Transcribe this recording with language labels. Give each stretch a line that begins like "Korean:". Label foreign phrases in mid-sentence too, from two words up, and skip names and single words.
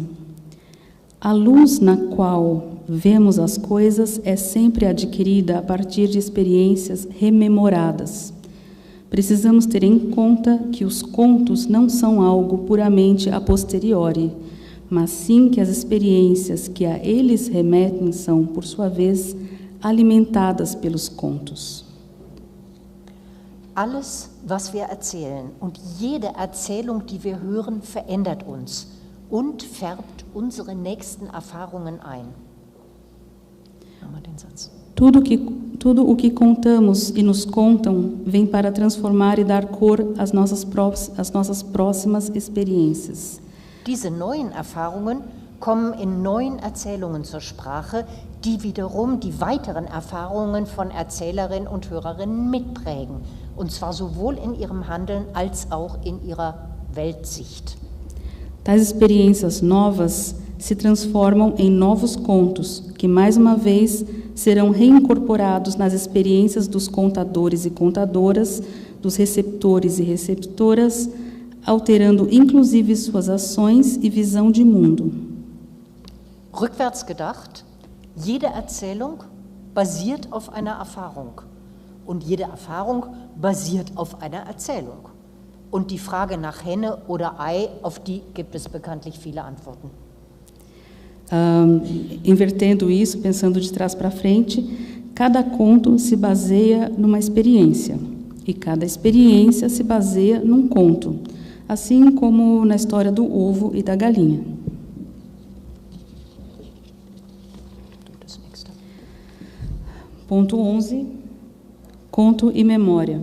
Portuguese: A luz na qual vemos as coisas é sempre adquirida a partir de experiências rememoradas. Precisamos ter em conta que os contos não são algo puramente
Latin: a posteriori,
Portuguese: mas sim que as experiências que a eles remetem são, por sua vez, alimentadas pelos contos.
German: Alles, was wir erzählen und jede Erzählung, die wir hören, verändert uns und färbt unsere nächsten Erfahrungen ein. Nochmal den Satz.
Portuguese: Tudo o que contamos e nos contam vem para transformar e dar cor às nossas próximas experiências.
German: Diese neuen Erfahrungen kommen in neuen Erzählungen zur Sprache, die wiederum die weiteren Erfahrungen von Erzählerinnen und Hörerinnen mitprägen, und zwar sowohl in ihrem Handeln als auch in ihrer Weltsicht.
Portuguese: Tais experiências novas se transformam em novos contos, que mais uma vez serão reincorporados nas experiências dos contadores e contadoras, dos receptores e receptoras, alterando inclusive suas ações e visão de mundo.
German: Rückwärts gedacht, jede Erzählung basiert auf einer Erfahrung und jede Erfahrung basiert auf einer Erzählung. Und die Frage nach Henne oder Ei, auf die gibt es bekanntlich viele Antworten.
Portuguese: Invertendo isso, pensando de trás para frente, cada conto se baseia numa experiência e cada experiência se baseia num conto, assim como na história do ovo e da galinha. Ponto 11, conto e memória.